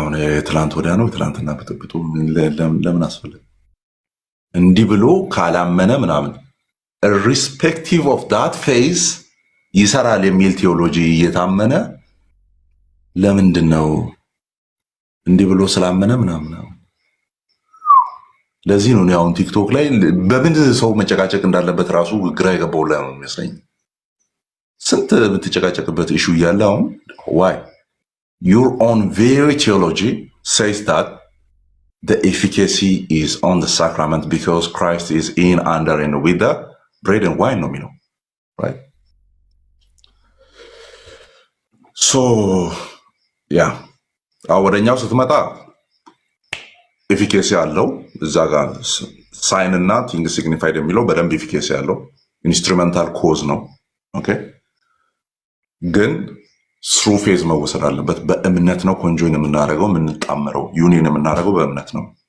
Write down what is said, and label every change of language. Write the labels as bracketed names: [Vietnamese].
[Amharic] አሁን የትላንት ወዲያ ነው ትላንትና ብጥብጡ ለምን አስፈለገ? እንዲህ ብሎ ካላመነ ምናምን [English] irrespective of that phase [Amharic] ይሰራል የሚል ቴዎሎጂ እየታመነ ለምንድን ነው እንዲህ ብሎ ስላመነ ምናምን? ለዚህ ነው አሁን ቲክቶክ ላይ በምን ሰው መጨቃጨቅ እንዳለበት ራሱ ግራ የገባው ላይ ነው የሚመስለኝ። ስንት የምትጨቃጨቅበት ኢሹ እያለ አሁን [English] why your own very theology says that the efficacy is on the sacrament because Christ is in, under, and with the bread and wine [Amharic] ነው የሚለው [English] right? so yeah [Amharic] ወደኛው ስትመጣ ኤፊኬሲ አለው እዛ ጋር ሳይን እና ቲንግ ሲግኒፋይድ የሚለው በደንብ ኤፊኬሲ አለው። ኢንስትሩሜንታል ኮዝ ነው። ኦኬ ግን ስሩ ፌዝ መወሰድ አለበት። በእምነት ነው ኮንጆይን የምናደርገው የምንጣመረው ዩኒየን የምናደርገው በእምነት ነው።